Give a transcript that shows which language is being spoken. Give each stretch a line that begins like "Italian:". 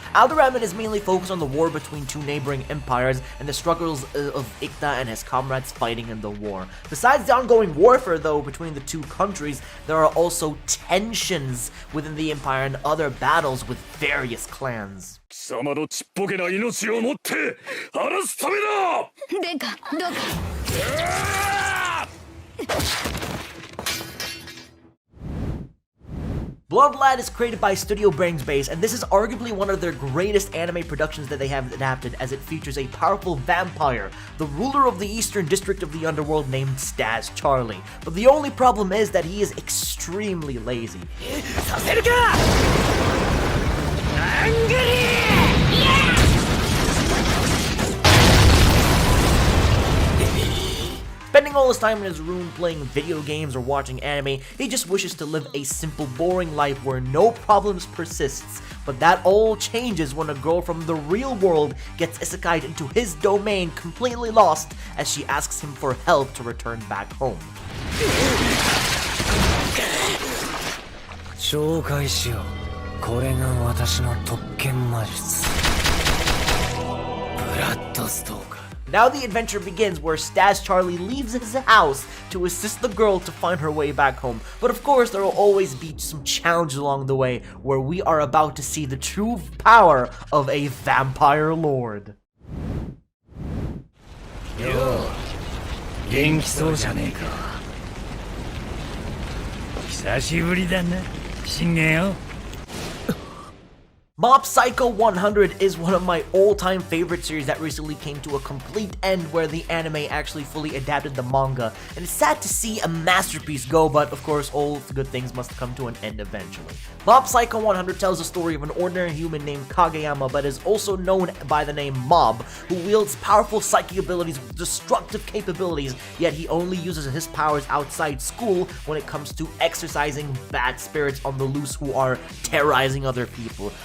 English: Alderamin is mainly focused on the war between two neighboring empires and the struggles of Ikta and his comrades fighting in the war. Besides the ongoing warfare though between the two countries, there are also tensions within the empire and other battles with various clans.
Japanese: 貴様のちっぽけな命をもって晴らすためだ。殿下どうか
English: Bloodlad is created by Studio Brains Base, and this is arguably one of their greatest anime productions that they have adapted, as it features a powerful vampire, the ruler of the eastern district of the underworld named Stas Charlie. But the only problem is that he is extremely lazy.
Japanese: させるかアングリー
English: Spending all his time in his room playing video games or watching anime, he just wishes to live a simple, boring life where no problems persists. But that all changes when a girl from the real world gets isekai'd into his domain, completely lost, as she asks him for help to return back home.
Japanese: 紹介しようこれが私の特権魔術ブラッドストーカー
English: Now the adventure begins where Stas Charlie leaves his house to assist the girl to find her way back home. But of course there will always be some challenges along the way where we are about to see the true power of a vampire lord.
Japanese: よう元気そうじゃねえか久しぶりだな信玄よ
English: Mob Psycho 100 is one of my all-time favorite series that recently came to a complete end where the anime actually fully adapted the manga, and it's sad to see a masterpiece go, but of course all good things must come to an end eventually. Mob Psycho 100 tells the story of an ordinary human named Kageyama, but is also known by the name Mob, who wields powerful psychic abilities with destructive capabilities, yet he only uses his powers outside school when it comes to exercising bad spirits on the loose who are terrorizing other people.